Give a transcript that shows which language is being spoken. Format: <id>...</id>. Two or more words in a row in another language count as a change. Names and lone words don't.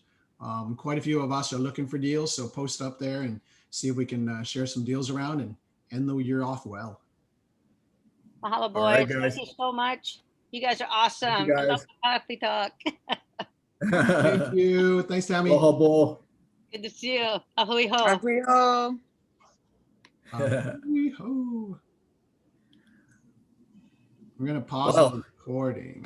<en>Quite a few of us are looking for deals. So post up there and see if we can share some deals around and end the year off well. Mahalo, boys. Right, guys. Thank you so much. You guys are awesome. You I love guys. the coffee talk. Thank you. Thanks, Tammy. Aloha, bo. Good to see you.</en> <haw>Ahui ho. Ahui ho. Ahui ho.</haw> <en>We're going to pause the recording.</en>